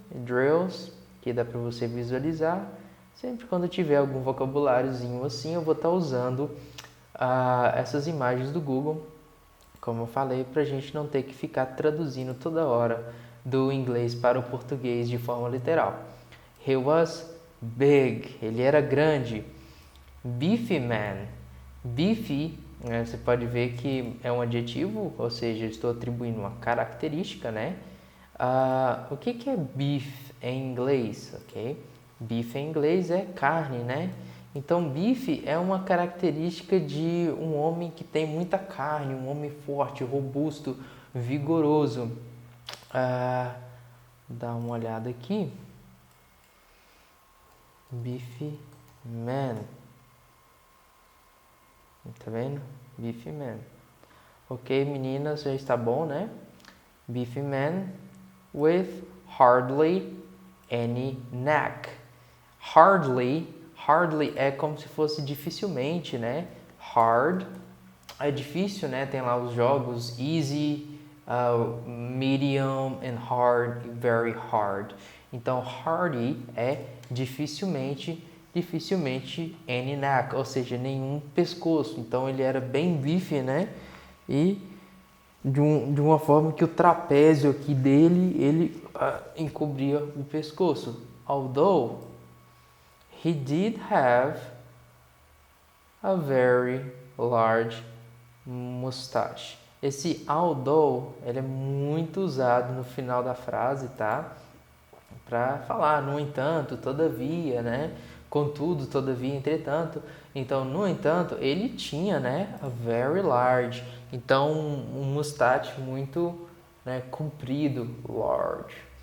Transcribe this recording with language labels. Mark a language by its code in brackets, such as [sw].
[pt] Drills, que dá para você visualizar. Sempre quando tiver algum vocabuláriozinho assim, eu vou estar usando essas imagens do Google, como eu falei, para a gente não ter que ficar traduzindo toda hora do inglês para o português de forma literal. [en] He was big, [pt] ele era grande. [en] Beefy man, [pt] beefy, você pode ver que é um adjetivo, ou seja, eu estou atribuindo uma característica, né? O que é beef em inglês, ok? Beef em inglês é carne, né? Então, beef é uma característica de um homem que tem muita carne, um homem forte, robusto, vigoroso. Dá uma olhada aqui. [en] Beefy man. [pt] Tá vendo? [en] Beefy man. [pt] Ok, meninas, já está bom, né? [en] Beefy man with hardly any neck. [pt] Hardly é como se fosse dificilmente, né? Hard é difícil, né? Tem lá os jogos [en] easy, medium and hard, very hard. [pt] Então, hardy é dificilmente any neck, ou seja, nenhum pescoço. Então, ele era bem bife, né? E de uma forma que o trapézio aqui dele, ele encobria o pescoço. [en] Although he did have a very large mustache. [pt] Esse although, ele é muito usado no final da frase, tá? Para falar, no entanto, todavia, né? Contudo, todavia, entretanto. Então, no entanto, ele tinha, né? [en] A very large. [pt] Então, um mustache muito, né, comprido, large.